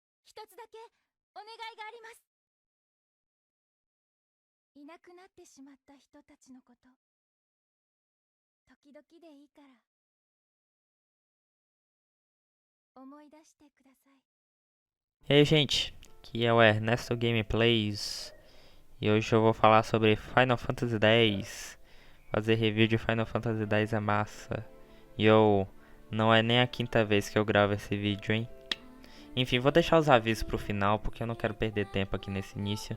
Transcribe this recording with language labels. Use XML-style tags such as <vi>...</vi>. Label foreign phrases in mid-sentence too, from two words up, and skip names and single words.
<ja>一つだけお願いがあります。いなくなってしまった人たちのこと、時々でいいから思い出してください。</ja> <pt>E aí, gente, aqui é o Ernesto Gameplays e hoje eu vou falar sobre Final Fantasy X. Fazer review de Final Fantasy X é massa. E não é nem a quinta vez que eu gravo esse vídeo, hein? Enfim, vou deixar os avisos pro final porque eu não quero perder tempo aqui nesse início.</pt>